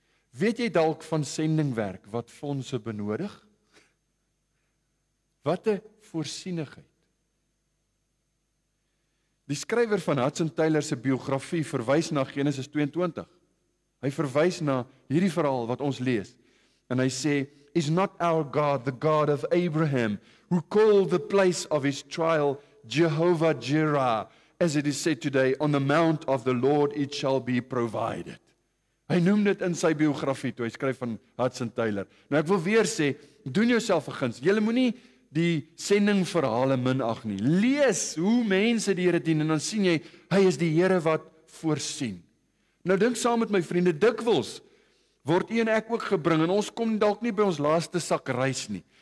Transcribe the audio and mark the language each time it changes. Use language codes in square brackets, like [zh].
[af] Weet jy dalk van sendingwerk wat fondse benodig? Wat 'n voorsienigheid. Die skrywer van Hudson Taylor se biografie verwys na Genesis 22. Hy verwys na hierdie verhaal wat ons lees. En hy sê, [en] is not our God the God of Abraham, who called the place of his trial Jehovah Jireh, as it is said today, on the mount of the Lord it shall be provided. [af] Hy noem dit in sy biografie toe hy skryf van Hudson Taylor. Nou ek wil weer sê, doen jouself 'n guns. Julle moenie die sendingverhale minag nie. Lees hoe mense die Here dien en dan sien jy, hy is die Here wat voorsien. Nou dink saam met my vriende, dikwels word u en ek ook gebring en ons kom dalk nie by ons laaste sak rys nie.